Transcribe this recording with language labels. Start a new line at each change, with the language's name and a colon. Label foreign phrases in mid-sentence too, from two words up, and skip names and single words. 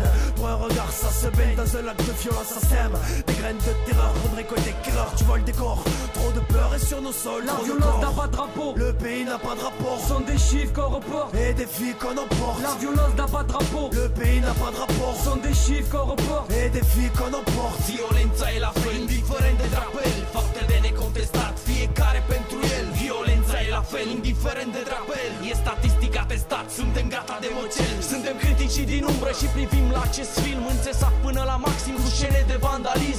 French: Pour un regard ça se baigne, dans un lac de violence ça sème. Des graines de terreur, on récolte des cœurs. Tu vois le décor, trop de peur et sur nos sols. La violence n'a pas de drapeau, le pays n'a pas de rapport. Ce sont des chiffres qu'on reporte et des filles qu'on emporte. La violence n'a pas de drapeau, le pays n'a pas de rapport. Ce sont des chiffres qu'on reporte et des filles qu'on emporte.
Romanian: Violența e la fel, indiferent de drapel. Fapte de necontestat, fiecare pentru el. Violența e la fel, indiferent de drapel. E statistic atestat, suntem gata de mocel. Suntem critici din umbră și privim la acest film înțesat până la maxim cu scene de vandalism.